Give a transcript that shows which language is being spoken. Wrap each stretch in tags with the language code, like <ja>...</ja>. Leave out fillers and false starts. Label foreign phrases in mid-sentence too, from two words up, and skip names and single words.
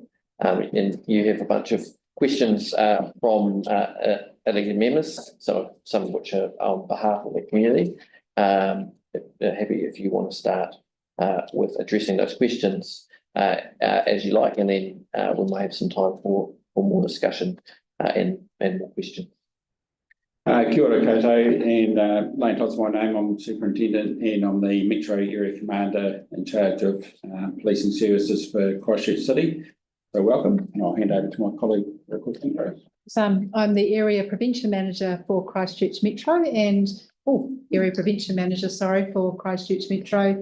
<en>And you have a bunch of questions, from, elected members, so some of which are on behalf of the community. Happy if you want to start, with addressing those questions, as you like, and then, we may have some time for more discussion, and more questions.</en> <mi>Kia ora koutou,</mi> <en>and Lane Todd's my name. I'm superintendent and I'm the Metro Area Commander in charge of policing services for Christchurch City. So welcome, and I'll hand over to my colleague for a question. I'm the Area Prevention Manager for Christchurch Metro and, Area Prevention Manager, sorry, for Christchurch Metro.</en>